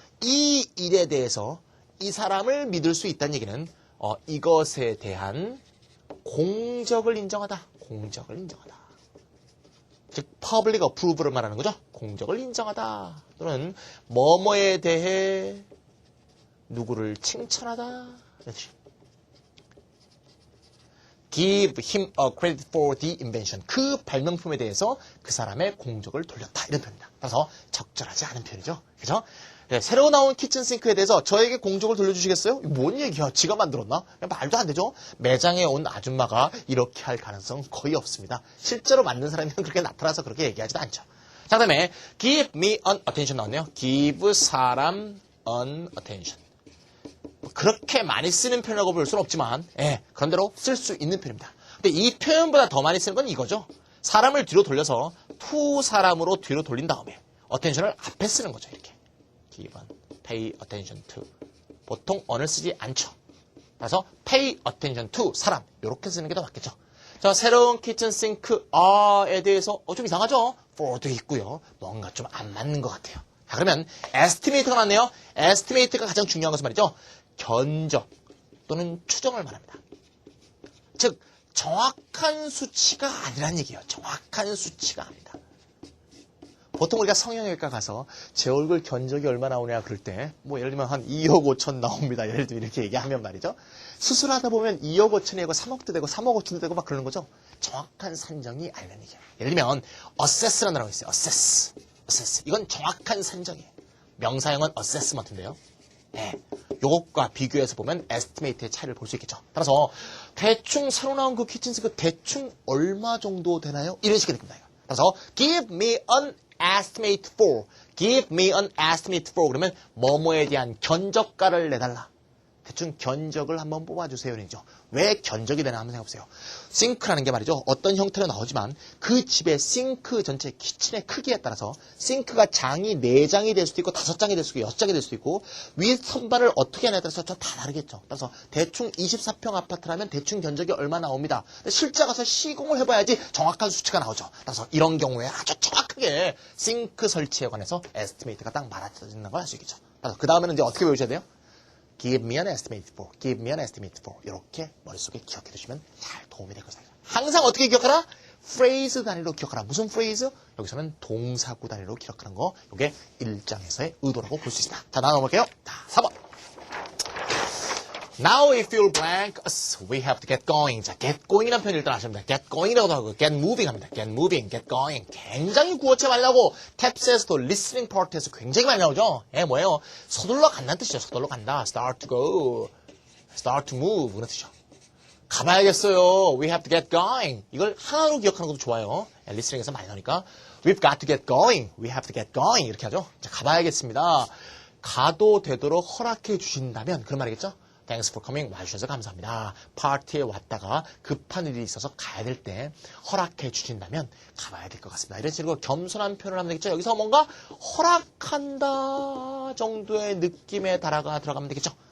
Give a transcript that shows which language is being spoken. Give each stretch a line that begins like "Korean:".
Korean: 이 일에 대해서 이 사람을 믿을 수 있다는 얘기는 이것에 대한 공적을 인정하다. 공적을 인정하다. 즉 public approval을 말하는 거죠. 공적을 인정하다. 또는 뭐뭐에 대해 누구를 칭찬하다. 그렇지.
English: Give him a credit for the invention.
Korean: 그 발명품에 대해서 그 사람의 공적을 돌렸다. 이런 표현입니다. 따라서 적절하지 않은 표현이죠. 그죠? 네, 새로 나온 키친싱크에 대해서 저에게 공적을 돌려주시겠어요? 뭔 얘기야? 지가 만들었나? 말도 안 되죠? 매장에 온 아줌마가 이렇게 할 가능성은 거의 없습니다. 실제로 만든 사람이 그렇게 나타나서 그렇게 얘기하지도 않죠. 자, 그 다음에 give me an attention 나왔네요.
English: give 사람 an attention.
Korean: 그렇게 많이 쓰는 표현이라고 볼 수는 없지만 그런대로 쓸 수 있는 표현입니다. 근데 이 표현보다 더 많이 쓰는 건 이거죠. 사람을 뒤로 돌려서 to 사람으로 뒤로 돌린 다음에 attention을 앞에 쓰는 거죠.
English: 이렇게 give, pay attention to.
Korean: 보통 on을 쓰지 않죠. 그래서 pay attention to 사람 이렇게 쓰는 게 더 맞겠죠. 자, 새로운 키친싱크에 대해서 좀 이상하죠. for도 있고요. 뭔가 좀 안 맞는 것 같아요. 자, 그러면 estimate가 나왔네요. estimate가 가장 중요한 것은 말이죠. 견적 또는 추정을 말합니다. 즉 정확한 수치가 아니란 얘기예요. 정확한 수치가 아니다. 보통 우리가 성형외과 가서 제 얼굴 견적이 얼마 나오냐 그럴 때 뭐 예를 들면 한 2억 5천 나옵니다. 예를 들면 이렇게 얘기하면 말이죠. 수술하다 보면 2억 5천이 되고 3억도 되고 3억 5천도 되고 막 그러는 거죠. 정확한 산정이 아니라는 얘기예요. 예를 들면 assess라는 단어가 있어요.
English: assess.
Korean: 이건 정확한 산정이에요. 명사형은 assessment인데요. 요것과 비교해서 보면 estimate의 차이를 볼 수 있겠죠. 따라서 대충 새로 나온 그 키친싱크 대충 얼마 정도 되나요? 이런 식의 느낌이다.
English: 그래서 give me an estimate for. give me an estimate for.
Korean: 그러면 뭐뭐에 대한 견적가를 내달라. 대충 견적을 한번 뽑아주세요. 이죠. 왜 견적이 되나 한번 생각해보세요. 싱크라는 게 말이죠. 어떤 형태로 나오지만 그 집의 싱크 전체 키친의 크기에 따라서 싱크가 장이 4장이 될 수도 있고 5장이 될 수도 있고 6장이 될 수도 있고 위 선반을 어떻게 하냐에 따라서 좀 다 다르겠죠. 그래서 대충 24평 아파트라면 대충 견적이 얼마 나옵니다. 실제 가서 시공을 해봐야지 정확한 수치가 나오죠. 그래서 이런 경우에 아주 정확하게 싱크 설치에 관해서 에스티메이트가 딱 말아지는 걸 알 수 있겠죠. 그 다음에는 이제 어떻게 배우셔야 돼요?
English: Give me an estimate for. Give me an estimate for.
Korean: 이렇게 머릿속에 기억해 두시면 잘 도움이 될 것입니다. 항상 어떻게 기억하라? phrase 단위로 기억하라. 무슨 phrase? 여기서는 동사구 단위로 기억하는 거. 이게 1장에서의 의도라고 볼 수 있습니다. 자, 나눠볼게요. 자, 4번.
English: Now if you're blank, we have to get going.
Korean: 자, get going이라는 표현 일단 아시면 됩니다. get going이라고도 하고 get moving 합니다.
English: get moving, get going.
Korean: 굉장히 구어체 많이 나오고 탭스에서도 listening part에서 굉장히 많이 나오죠. 예, 뭐예요? 서둘러 간다는 뜻이죠. 서둘러 간다.
English: start to go, start to move
Korean: 그런 뜻이죠. 가봐야겠어요.
English: We have to get going.
Korean: 이걸 하나로 기억하는 것도 좋아요. listening에서 많이 나오니까
English: we've got to get going. We have to get going
Korean: 이렇게 하죠. 자, 가봐야겠습니다. 가도 되도록 허락해 주신다면 그런 말이겠죠.
English: Thanks for coming.
Korean: 와주셔서 감사합니다. 파티에 왔다가 급한 일이 있어서 가야 될 때 허락해 주신다면 가봐야 될 것 같습니다. 이런 식으로 겸손한 표현을 하면 되겠죠. 여기서 뭔가 허락한다 정도의 느낌에 들어가면 되겠죠.